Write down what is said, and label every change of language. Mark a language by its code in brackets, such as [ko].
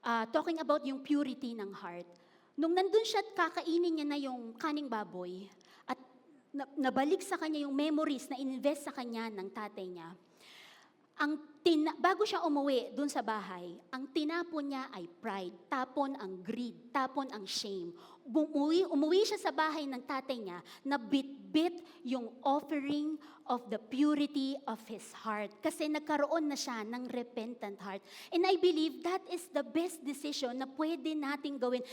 [en] talking about yung purity ng heart. [tl] Nung nandun siya at kakainin niya na yung kaning baboy, at nabalik sa kanya yung memories na ininvest sa kanya ng tatay niya, bago siya umuwi dun sa bahay, ang tinapon niya ay pride, tapon ang greed, tapon ang shame. Umuwi siya sa bahay ng tatay niya na bit-bit yung [en] offering of the purity of his heart. [tl] Kasi nagkaroon na siya ng repentant heart. [en] And I believe that is the best decision [tl] na pwede nating gawin.